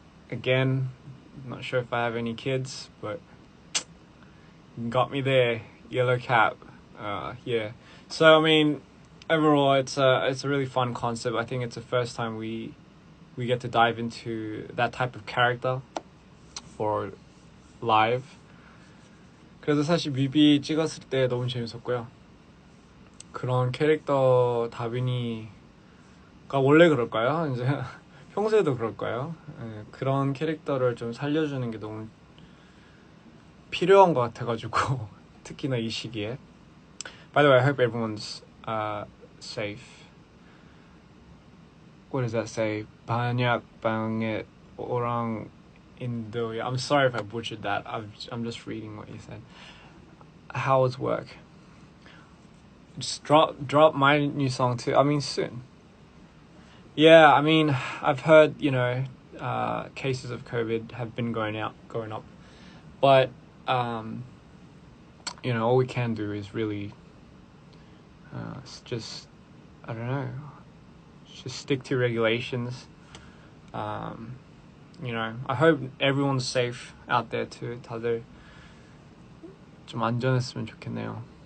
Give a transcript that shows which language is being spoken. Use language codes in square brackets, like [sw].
[en] Again, I'm not sure if I have any kids, but got me there. Yellow Cap. Yeah. So I mean, overall, it's a really fun concept. I think it's the first time we get to dive into that type of character for live. [ko] 그래서 사실 뮤비 찍었을 때 너무 재밌었고요. 그런 캐릭터 다빈이가 원래 그럴까요? 이제 평소에도 그럴까요? 그런 캐릭터를 좀 살려주는 게 너무 필요한 것 같아가지고 특히나 이 시기에. [en] By the way, I hope everyone's safe. What does that say? 반약 방에 orang 인도야. I'm sorry if I butchered that. I'm just reading what you said. How was work? Just drop my new song too. I mean soon. Yeah, I mean I've heard cases of COVID have been going up, but all we can do is really just stick to regulations. I hope everyone's safe out there too. [ko] 다들 좀 안전했으면 좋겠네요.